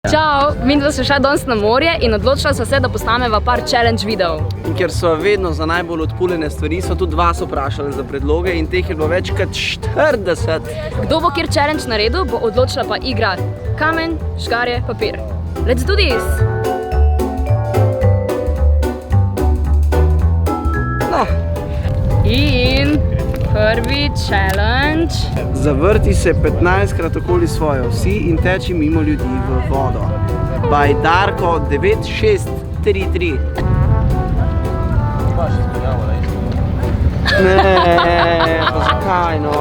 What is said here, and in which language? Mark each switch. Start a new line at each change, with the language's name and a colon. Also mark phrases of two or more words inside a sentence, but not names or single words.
Slovenian: Čau, midva se šla danes na morje in odločila sva se, da posnameva par challenge videov. In ker so vedno za najbolj odpuljene stvari, so tudi vas vprašali za predloge in teh je bilo več kot 40. Kdo bo kjer challenge naredil, bo odločila pa igra kamen, škarje, papir.
English: Let's do this!
Slovenian: No. In prvi challenge. Zavrti se 15krat okoli svoje osi in teči mimo ljudi v vodo.
English: By Darko 9633.
Slovenian: Ne, pa zakaj no?